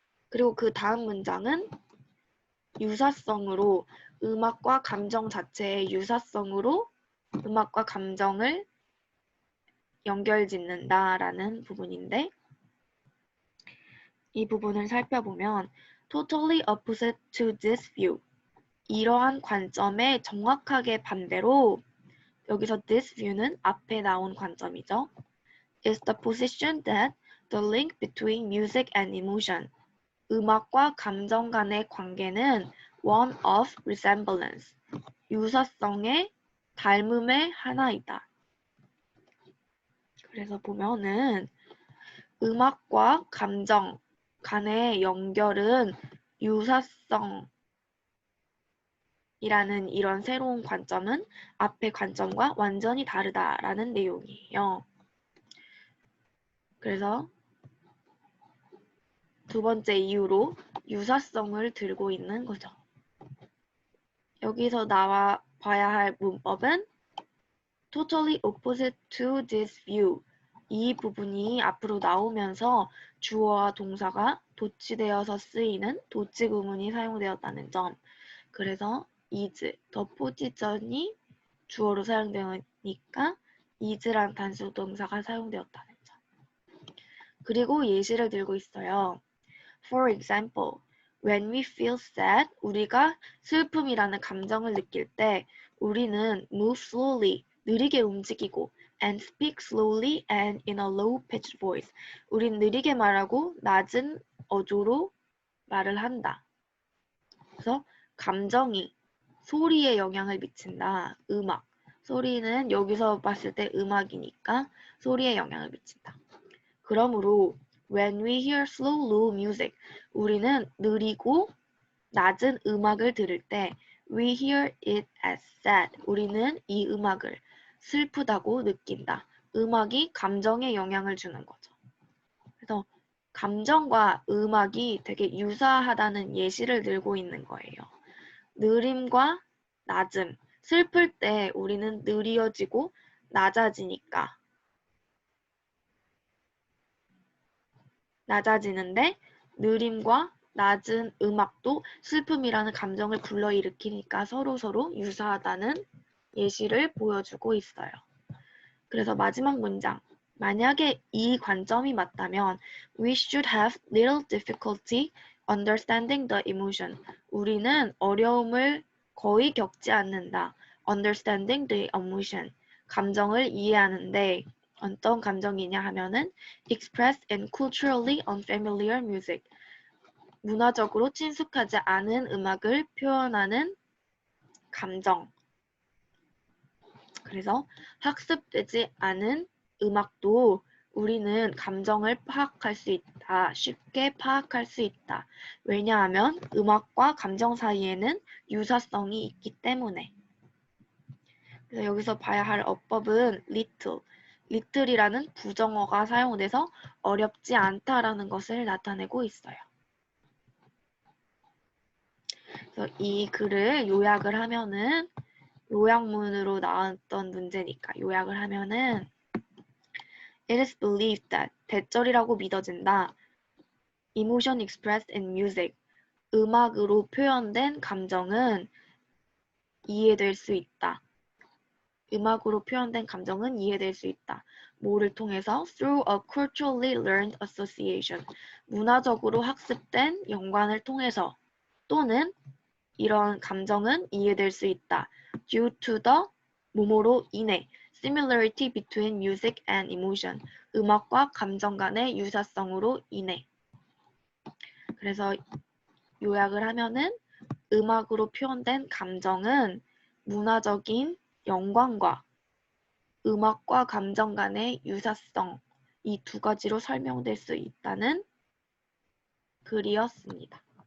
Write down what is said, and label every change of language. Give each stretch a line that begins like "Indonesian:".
Korean: 그리고 그 다음 문장은 유사성으로 음악과 감정 자체의 유사성으로 음악과 감정을 연결짓는다라는 부분인데 이 부분을 살펴보면
English: totally opposite to this view.
Korean: 이러한 관점에 정확하게 반대로 여기서
English: this view
Korean: 는 앞에 나온 관점이죠.
English: is the position that the link between music and emotion.
Korean: 음악과 감정 간의 관계는
English: one of resemblance.
Korean: 유사성의 닮음의 하나이다. 그래서 보면은 음악과 감정 간의 연결은 유사성이라는 이런 새로운 관점은 앞의 관점과 완전히 다르다라는 내용이에요. 그래서 두 번째 이유로 유사성을 들고 있는 거죠. 여기서 나와 봐야 할 문법은
English: totally opposite to this view.
Korean: 이 부분이 앞으로 나오면서 주어와 동사가 도치되어서 쓰이는 도치 구문이 사용되었다는 점. 그래서 is, 더 포지션이 주어로 사용되니까 is란 단수 동사가 사용되었다는 점. 그리고 예시를 들고 있어요.
English: For example, when we feel sad,
Korean: 우리가 슬픔이라는 감정을 느낄 때 우리는
English: move slowly,
Korean: 느리게 움직이고
English: and speak slowly and in a low-pitched voice.
Korean: 우린 느리게 말하고 낮은 어조로 말을 한다. 그래서 감정이 소리에 영향을 미친다. 음악. 소리는 여기서 봤을 때 음악이니까 소리에 영향을 미친다. 그러므로
English: when we hear slow, low music,
Korean: 우리는 느리고 낮은 음악을 들을 때
English: we hear it as sad,
Korean: 우리는 이 음악을 슬프다고 느낀다. 음악이 감정에 영향을 주는 거죠. 그래서 감정과 음악이 되게 유사하다는 예시를 들고 있는 거예요. 느림과 낮음, 슬플 때 우리는 느려지고 낮아지니까 낮아지는데 느림과 낮은 음악도 슬픔이라는 감정을 불러일으키니까 서로 유사하다는 예시를 보여주고 있어요. 그래서 마지막 문장. 만약에 이 관점이 맞다면
English: we should have little difficulty understanding the emotion.
Korean: 우리는 어려움을 거의 겪지 않는다.
English: understanding the emotion.
Korean: 감정을 이해하는데 어떤 감정이냐 하면은
English: expressed in culturally unfamiliar music.
Korean: 문화적으로 친숙하지 않은 음악을 표현하는 감정. 그래서 학습되지 않은 음악도 우리는 감정을 파악할 수 있다. 쉽게 파악할 수 있다. 왜냐하면 음악과 감정 사이에는 유사성이 있기 때문에. 그래서 여기서 봐야 할 어법은 little. little이라는 부정어가 사용돼서 어렵지 않다라는 것을 나타내고 있어요. 그래서 이 글을 요약을 하면은 요약문으로 나왔던 문제니까 요약을 하면은
English: It is believed that
Korean: 대절이라고 믿어진다.
English: Emotion expressed in music.
Korean: 음악으로 표현된 감정은 이해될 수 있다. 음악으로 표현된 감정은 이해될 수 있다. 뭐를 통해서?
English: Through a culturally learned association.
Korean: 문화적으로 학습된 연관을 통해서 또는 이런 감정은 이해될 수 있다.
English: Due to the
Korean: 뭐뭐로 인해
English: similarity between music and emotion.
Korean: 음악과 감정 간의 유사성으로 인해. 그래서 요약을 하면은 음악으로 표현된 감정은 문화적인 연관과 음악과 감정 간의 유사성 이 두 가지로 설명될 수 있다는 글이었습니다.